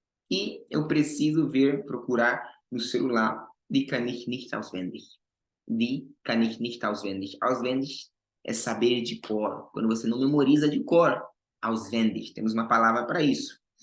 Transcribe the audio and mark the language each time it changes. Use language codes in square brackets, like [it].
[pt] E eu preciso procurar no celular. [de] Die kann ich nicht auswendig. Die kann ich nicht auswendig. [pt] Auswendig é saber de cor. Quando você não memoriza de cor. Auswendig. Temos uma palavra para isso.